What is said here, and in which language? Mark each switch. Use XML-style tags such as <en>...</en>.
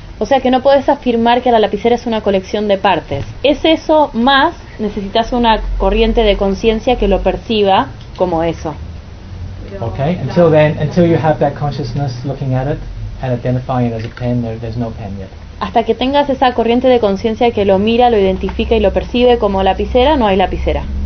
<es>O sea que no puedes afirmar que la lapicera es una colección de partes. Es eso más, necesitas una corriente de conciencia que lo perciba como eso.</es> <en>Okay, until then, until you have that consciousness looking at it and identifying it as a pen, there's no pen yet.</en> <es>Hasta que tengas esa corriente de conciencia que lo mira, lo identifica y lo percibe como lapicera, no hay lapicera.</es>